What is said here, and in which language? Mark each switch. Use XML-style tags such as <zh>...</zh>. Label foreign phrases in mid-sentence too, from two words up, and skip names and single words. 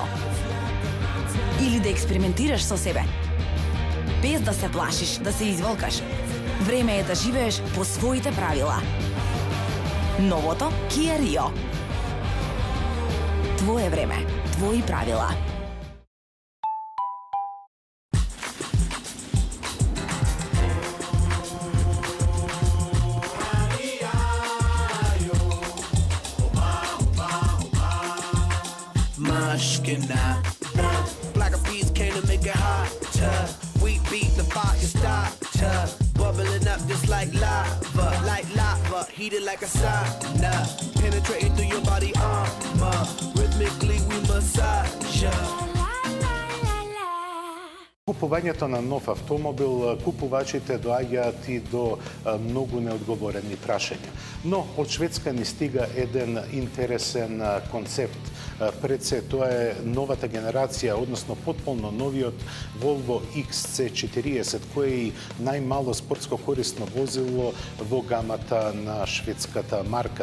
<mk>Или да експериментираш со себе. Без да се плашиш, да се изволкаш. Време е да живееш по своите правила. Новото Kia Rio. Твое време, твои правила. Mushkina.</mk> <en>Black of bees came to make it hot. We beat the fire starter. Bubbling up just like lava, heated like a sauna. Penetrating through your body armor. Rhythmically we massage ya.</en> <mk>Купувањето на нов автомобил, купувачите доаѓаат и до многу неодговорени прашања. Но од Шведска ни стига еден интересен концепт. Пред се тоа е новата генерација, односно потполно новиот Volvo XC40, кој е најмало спортско корисно возило во гамата на шведската марка.</mk>